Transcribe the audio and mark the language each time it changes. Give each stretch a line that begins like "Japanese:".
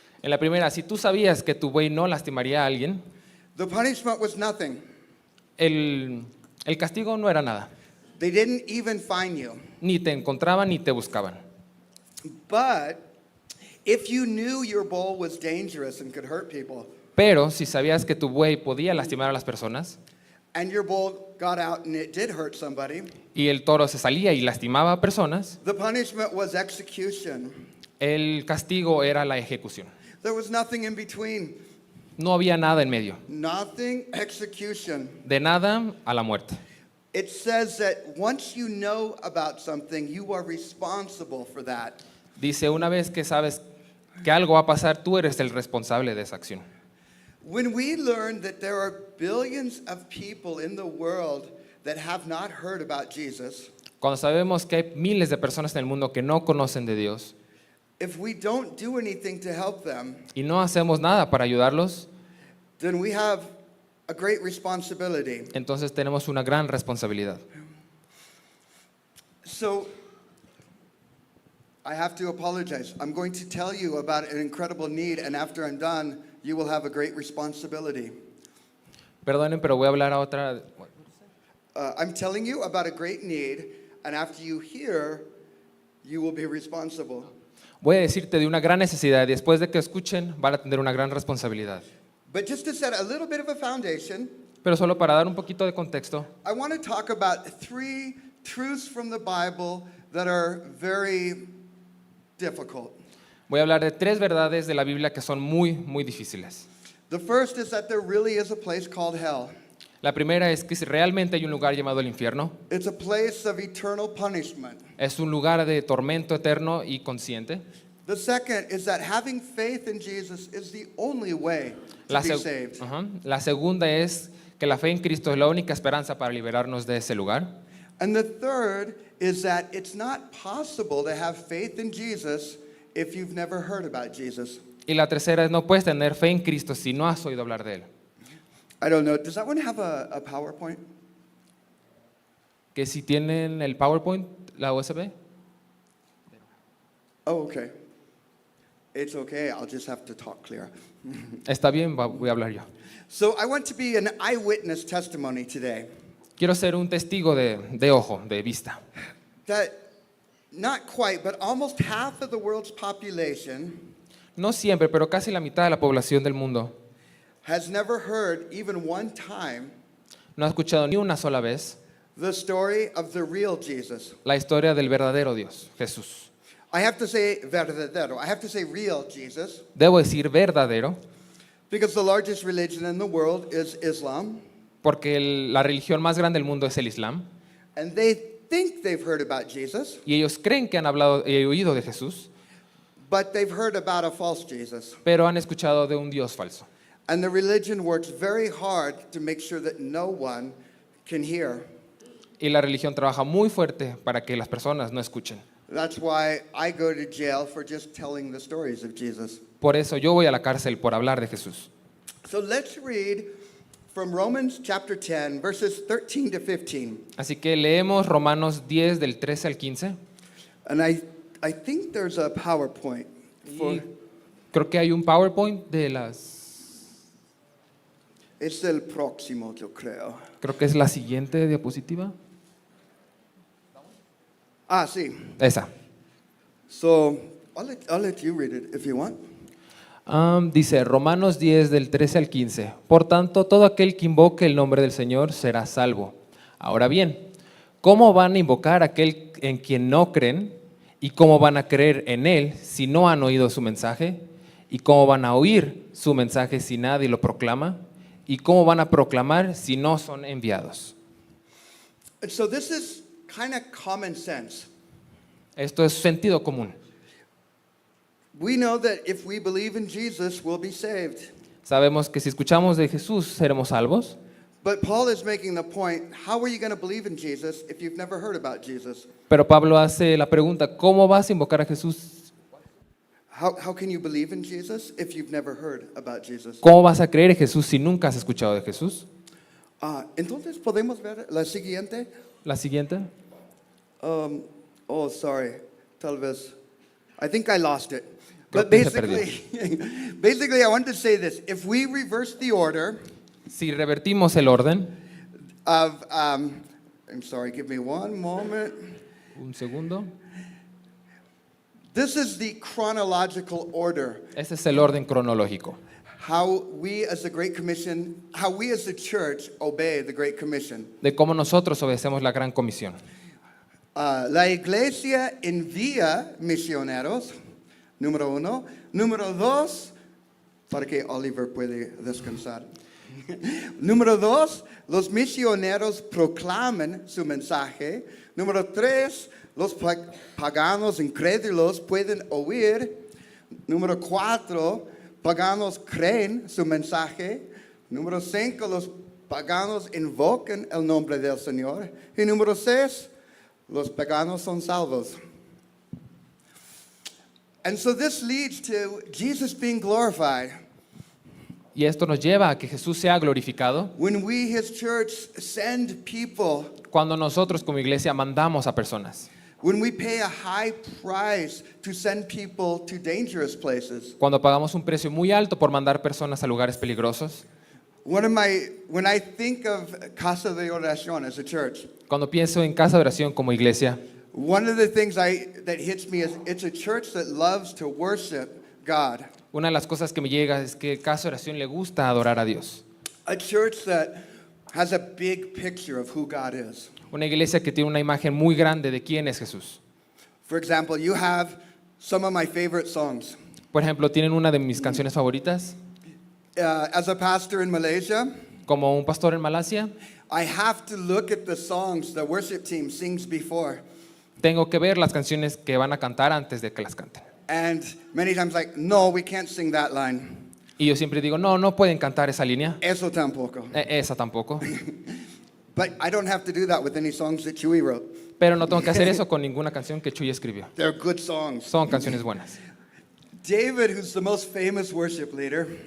Spanish: En la primera, si tú sabías que tu buey no lastimaría a alguien,
English: the punishment was nothing.
Spanish: el castigo no era nada.
English: They didn't even fine you.
Spanish: Ni te encontraban ni te buscaban.
English: But if you knew your bull was dangerous and could hurt people,
Spanish: Pero si sabías que tu buey podía lastimar a las personas
English: and your bull got out and it did hurt somebody,
Spanish: y el toro se salía y lastimaba a personas,
English: the punishment was execution.
Spanish: el castigo era la ejecución.
English: There was nothing in between.
Spanish: No había nada en medio.
English: Nothing, execution.
Spanish: De nada a la muerte.
English: It says that once you know about something, you are responsible for that.
Spanish: Dice, una vez que sabes que algo va a pasar, tú eres el responsable de esa acción.
English: When we learn that there are billions of people in the world that have not heard about Jesus,
Spanish: Cuando sabemos que hay miles de personas en el mundo que no conocen de Dios
English: if we don't do anything to help them,
Spanish: y no hacemos nada para ayudarlos,
English: then we have a great responsibility.
Spanish: entonces tenemos una gran responsabilidad.
English: So, I have to apologize. I'm going to tell you about an incredible need, and after I'm done, you will have a great responsibility.
Spanish: Perdonen, pero voy a hablar a otra.
English: I'm telling you about a great need, and after you hear, you will be responsible.
Spanish: Voy a decirte de una gran necesidad y después de que escuchen van a tener una gran responsabilidad.
English: But just to set a little bit of a foundation,
Spanish: Pero solo para dar un poquito de contexto,
English: I want to talk about 3 truths from the Bible that are very difficult.
Spanish: voy a hablar de 3 verdades de la Biblia que son muy, muy difíciles.
English: The first is that there really is a place called hell.
Spanish: La primera es que si realmente hay un lugar llamado el infierno.
English: It's a place of eternal punishment.
Spanish: Es un lugar de tormento eterno y consciente.
English: The second is that having faith in Jesus is the only way to
Spanish: La,
English: be seg- saved. Ajá.
Spanish: La segunda es que la fe en Cristo es la única esperanza para liberarnos de ese lugar.
English: And the third is that it's not possible to have faith in Jesus if you've never heard about Jesus.
Spanish: Y la tercera es no puedes tener fe en Cristo si no has oído hablar de Él.
English: I don't know. Does that one have a PowerPoint?
Spanish: Que si tienen el PowerPoint, la USB.
English: Oh, okay. It's okay. I'll just have to talk clear.
Spanish: Está bien, voy a hablar yo.
English: So I want to be an eyewitness testimony today
Spanish: Quiero ser un testigo de ojo, de vista.
English: that not quite, but almost half of the world's population
Spanish: No siempre, pero casi la mitad de la población del mundo
English: has never heard even one time
Spanish: no ha escuchado ni una sola vez
English: the story of the real Jesus.
Spanish: la historia del verdadero Dios, Jesús.
English: I have to say verdadero. I have to say real Jesus
Spanish: Debo decir verdadero,
English: because the largest religion in the world is Islam,
Spanish: porque la religión más grande del mundo es el Islam,
English: and they think they've heard about Jesus,
Spanish: y ellos creen que han hablado y oído de Jesús,
English: but they've heard about a false Jesus.
Spanish: pero han escuchado de un Dios falso.
English: And the religion works very hard to make sure that no one can hear.
Spanish: Y la religión trabaja muy fuerte para que las personas no escuchen.
English: That's why I go to jail for just telling the stories of Jesus.
Spanish: Por eso yo voy a la cárcel por hablar de Jesús.
English: So let's read from Romans chapter 10, verses 13 to 15.
Spanish: Así que leemos Romanos 10 del 13 al 15.
English: And I think there's a PowerPoint for,
Spanish: Y creo que hay un PowerPoint de las... es el próximo, yo creo. Creo que es la siguiente diapositiva. Ah, sí. Esa.
English: So I'll let you read it if you want.
Spanish: Dice Romanos 10 del 13 al 15. Por tanto, todo aquel que invoque el nombre del Señor será salvo. Ahora bien, ¿cómo van a invocar a aquel en quien no creen? ¿Y cómo van a creer en Él si no han oído su mensaje? ¿Y cómo van a oír su mensaje si nadie lo proclama? ¿Y cómo van a proclamar si no son enviados?
English: And so this is kind of common sense.
Spanish: Esto es sentido común.
English: we know that if we believe in Jesus, we'll be saved.
Spanish: Sabemos que si escuchamos de Jesús seremos salvos,
English: But Paul is making the point, how are you going to believe in Jesus if you've never heard about Jesus?
Spanish: pero Pablo hace la pregunta, ¿cómo vas a invocar a Jesús?
English: How can you believe in Jesus if you've never heard about Jesus?
Spanish: ¿Cómo vas a creer en Jesús si nunca has escuchado de Jesús? Entonces, ¿podemos ver la siguiente? La siguiente.
English: Oh, sorry.
Spanish: Tal vez.
English: I think I lost it.
Spanish: Creo
English: But
Spanish: que se
English: basically, I want to say this. If we reverse the order
Spanish: Si revertimos el orden,
English: of, I'm sorry, give me one moment.
Spanish: un segundo,
English: This is the chronological order.
Spanish: ese es el orden cronológico.
English: How we as the Great Commission, how we as the church obey the Great Commission.
Spanish: De cómo nosotros obedecemos la gran comisión. La iglesia envía misioneros, número uno. Número dos, para que Oliver puede descansar. Número dos, los misioneros proclaman su mensaje. Número tres, los paganos incrédulos pueden oír. Número cuatro, paganos creen su mensaje. Número cinco, los paganos invocan el nombre del Señor. Y número seis, los paganos son salvos.
English: And so this leads to Jesus being glorified.
Spanish: Y esto nos lleva a que Jesús sea glorificado
English: When we, His church, send people,
Spanish: cuando nosotros como iglesia mandamos a personas,
English: when we pay a high price to send people to dangerous places.
Spanish: cuando pagamos un precio muy alto por mandar personas a lugares peligrosos,
English: When I think of Casa de Oración as a church,
Spanish: cuando pienso en casa de oración como iglesia,
English: one of the things that hits me is it's a church that loves to worship God.
Spanish: una de las cosas que me llega es que casa de oración le gusta adorar a Dios.
English: A church that has a big picture of who God is.
Spanish: Una iglesia que tiene una imagen muy grande de quién es Jesús.
English: For example, you have some of my favorite songs.
Spanish: Por ejemplo, tienen una de mis canciones favoritas,
English: As a pastor in Malaysia,
Spanish: como un pastor en Malasia.
English: I have to look at the songs the worship team sings before.
Spanish: Tengo que ver las canciones que van a cantar antes de que las canten.
English: And many times like, no, we can't sing that line.
Spanish: Y yo siempre digo, no, no pueden cantar esa línea, Eso tampoco. esa tampoco.
English: But I don't have to do that with any songs that Chewy wrote.
Spanish: Pero no tengo que hacer eso con ninguna canción que Chuy escribió.
English: They're good songs.
Spanish: Son canciones buenas.
English: David, who's the most famous worship leader,